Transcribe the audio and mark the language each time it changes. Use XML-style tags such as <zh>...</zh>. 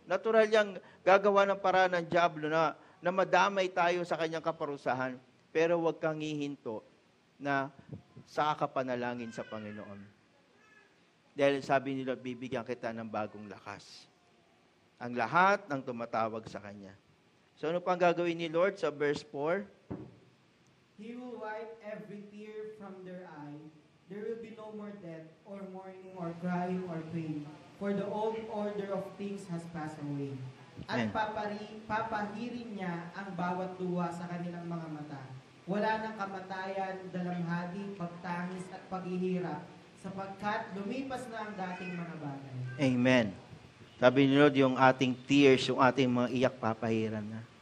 <tl>Natural yang gagawa ng paraan ng diablo na madamay tayo sa kanyang kaparusahan. Pero huwag kang hihinto na sa kapanalangin sa Panginoon. Dahil sabi ni Lord, bibigyan kita ng bagong lakas. Ang lahat ng tumatawag sa Kanya. So ano pang gagawin ni Lord sa verse 4?</tl> <en>He will wipe every tear from their eye. There will be no more death, or mourning, or crying, or pain. For the old order of things has passed away.</en> <tl>At papahirin niya ang bawat luha sa kanilang mga mata. Wala nang kamatayan, dalamhati, pagtangis, at paghihirap, sapagkat lumipas na ang dating mga bagay. Amen. Sabi ni Lord, yung ating tears, yung ating mga iyak, papahiran na.</tl>